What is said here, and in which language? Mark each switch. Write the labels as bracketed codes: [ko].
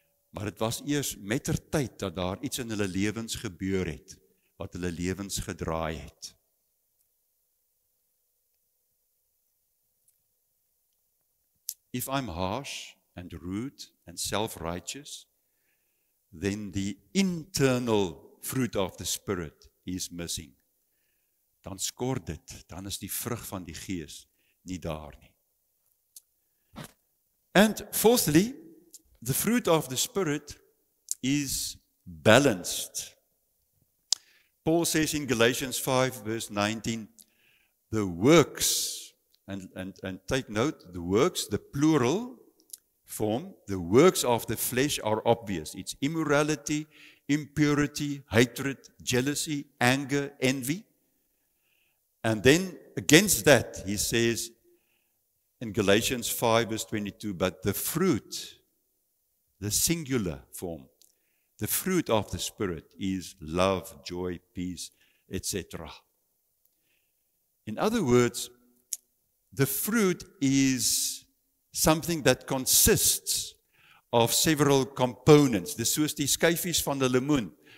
[af] Maar dit was eers mettertyd dat daar iets in hulle lewens gebeur het, wat hulle lewens gedraai het. [en] If I'm harsh and rude and self-righteous, then the internal fruit of the Spirit is missing. [af] Dan skort dit, dan is die vrug van die Gees nie daar nie. [en] And fourthly, the fruit of the Spirit is balanced. Paul says in Galatians 5 verse 19, the works, and take note, the works, the plural form, the works of the flesh are obvious. It's immorality, impurity, hatred, jealousy, anger, envy. And then against that, he says in Galatians 5 verse 22, but the fruit, the singular form, the fruit of the Spirit is love, joy, peace, etc. In other words, the fruit is something that consists of several components. [af] Dis soos die skyfies van 'n lemoen.